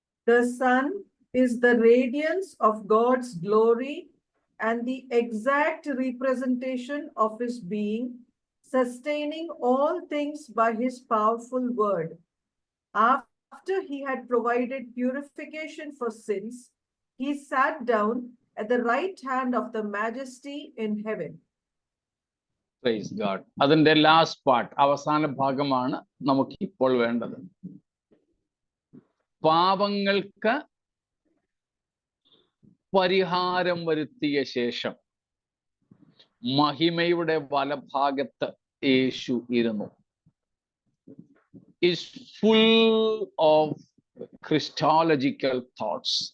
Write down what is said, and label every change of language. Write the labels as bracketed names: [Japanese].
[English] The Son is the radiance of God's glory and the exact representation of his being, sustaining all things by his powerful word. After he had provided purification for sins, he sat down at the right hand of the Majesty in heaven. Praise God. [Malayalam] അതിന്റെ last part, അവസാന ഭാഗമാണ് നമുക്ക് ഇപ്പോൾ വേണ്ടത്. പാപങ്ങൾക്ക് പരിഹാരം വരുത്തിയ ശേഷം മഹിമയുടെ വലഭാഗത്ത് യേശു ഇരുന്നു. [English] Is full of Christological thoughts.